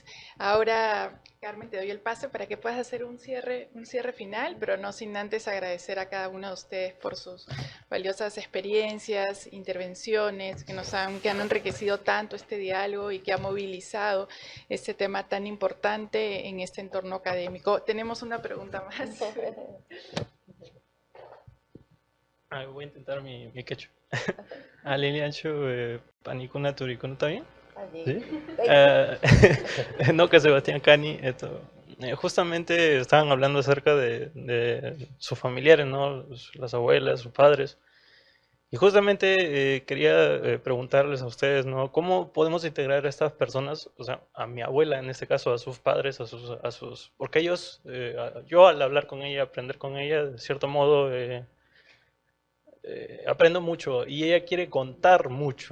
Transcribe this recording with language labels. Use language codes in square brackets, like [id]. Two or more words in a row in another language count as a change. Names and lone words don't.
[es] Ahora, Carmen, te doy el pase para que puedas hacer un cierre final, pero no sin antes agradecer a cada uno de ustedes por sus valiosas experiencias, intervenciones que han enriquecido tanto este diálogo y que ha movilizado este tema tan importante en este entorno académico. Tenemos una pregunta más. Voy a intentar mi quechua. [qu] Aliliancho panicuna turicuna, [es] ¿está bien? ¿Sí? No, que Sebastián Cani, justamente estaban hablando acerca de sus familiares, ¿no?, las abuelas, sus padres, Y justamente quería preguntarles a ustedes, ¿no? ¿Cómo podemos integrar a estas personas, o sea, a mi abuela en este caso, a sus padres, porque ellos, yo al hablar con ella, aprender con ella, de cierto modo, aprendo mucho y ella quiere contar mucho.